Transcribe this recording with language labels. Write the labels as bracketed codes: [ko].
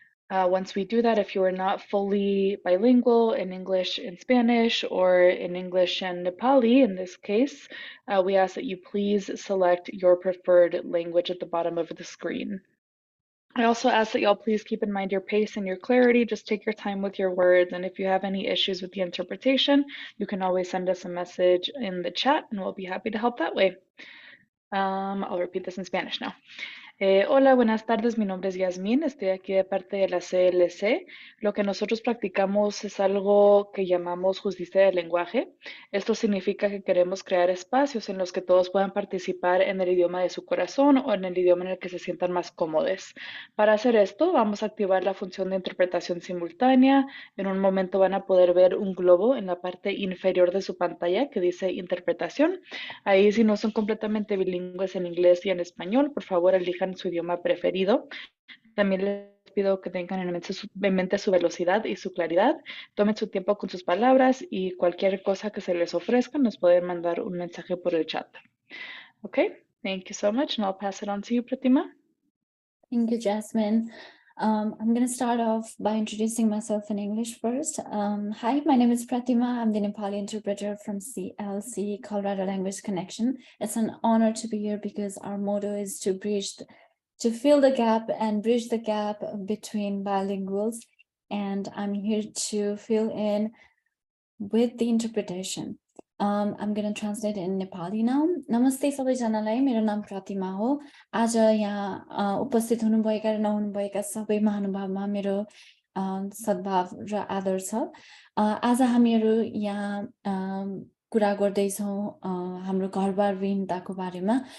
[en] Once we do that, if you are not fully bilingual in English and Spanish or in English and Nepali, in this case, we ask that you please select your preferred language at the bottom of the screen. I also ask that y'all please keep in mind your pace and your clarity. Just take your time with your words. And if you have any issues with the interpretation, you can always send us a message in the chat and we'll be happy to help that way. I'll repeat this in Spanish now. [es] Hola, buenas tardes. Mi nombre es Yasmín. Estoy aquí de parte de la CLC. Lo que nosotros practicamos es algo que llamamos justicia del lenguaje. Esto significa que queremos crear espacios en los que todos puedan participar en el idioma de su corazón o en el idioma en el que se sientan más cómodos. Para hacer esto, vamos a activar la función de interpretación simultánea. En un momento van a poder ver un globo en la parte inferior de su pantalla que dice interpretación. Ahí, si no son completamente bilingües en inglés y en español, por favor elijan su idioma preferido. También les pido que tengan en mente su velocidad y su claridad. Tomen su tiempo con sus palabras y cualquier cosa que se les ofrezca nos pueden mandar un mensaje por el chat. [en] Okay, thank you so much, and I'll pass it on to you, Pratima. Thank you, Jasmine. I'm going to start off by introducing myself in English first. Hi, my name is Pratima. I'm the Nepali interpreter from CLC, Colorado Language Connection. It's an honor to be here because our motto is to fill the gap and bridge the gap between bilinguals. And I'm here to fill in with the interpretation. I'm going to translate in Nepali now. [ne] Namaste सबैजनालाई, मेरो नाम प्रतिमा हो. आज यहाँ उपस्थित हुनुभएका र नहुनुभएका सबै महानुभावमा मेरो सद्भाव र आदर छ. आज हामीहरू यहाँ कुरा गर्दैछौँ हाम्रो घरबार विहीनताको बारेमा.